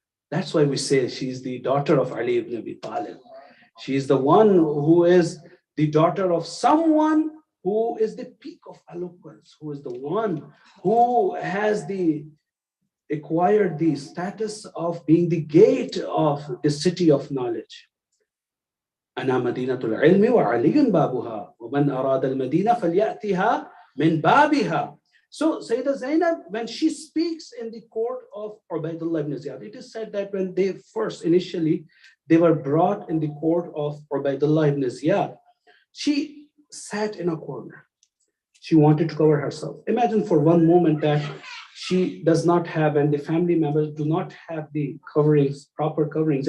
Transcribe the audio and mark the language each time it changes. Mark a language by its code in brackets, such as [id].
[en] That's why we say she's the daughter of Ali ibn Abi Talib. She is the one who is the daughter of someone who is the peak of eloquence, who is the one who has acquired the status of being the gate of the city of knowledge. [ar] أنا مدينة العلم وعلي بابها ومن أراد المدينة فليأتها من بابها. [en] So Sayyida Zainab, when she speaks in the court of Ubaidullah ibn Ziyad, it is said that when they first initially they were brought in the court of Ubaidullah ibn Ziyad, she sat in a corner. She wanted to cover herself. Imagine for one moment that she does not have, and the family members do not have the coverings, proper coverings.